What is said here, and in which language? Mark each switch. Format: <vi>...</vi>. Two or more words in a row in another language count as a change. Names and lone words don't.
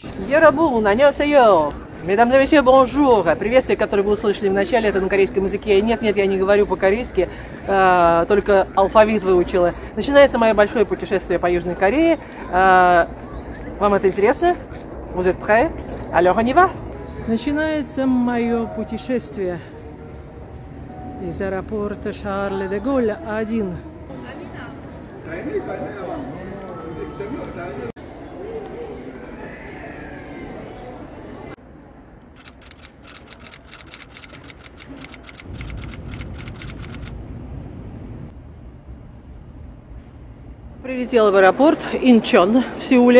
<ko>여러분, 안녕하세요.</ko> <fr>Mesdames et messieurs, bonjour.</fr> <ru>Приветствие, которое вы услышали в начале, это на корейском языке. Нет, я не говорю по-корейски, только алфавит выучила. Начинается мое большое путешествие по Южной Корее. Вам это интересно?</ru> <fr>Vous êtes prêts? Alors on y va?</fr> <ru>Начинается мое путешествие из аэропорта Шарль де Голль 1. Прилетела в аэропорт Инчон в Сеуле.</ru>